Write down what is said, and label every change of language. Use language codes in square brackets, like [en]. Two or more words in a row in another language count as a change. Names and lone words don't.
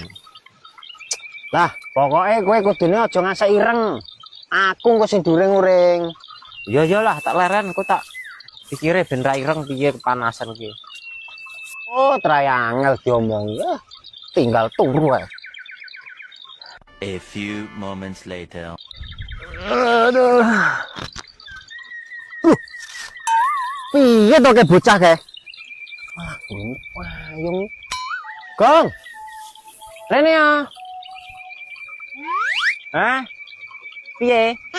[jv] Lah, pokoke kowe kudune aja ngasih ireng. Aku engko sing during-uring. Iya lah tak leren kok tak pikire ben ra ireng piye kepanasan ki. Oh, triangle diomong ya. Tinggal turu ae. [en] A few moments later. [jv] Aduh. Piye to ke bocah ke? Wah, payung. Gong. Rene ya. Hah? Piye?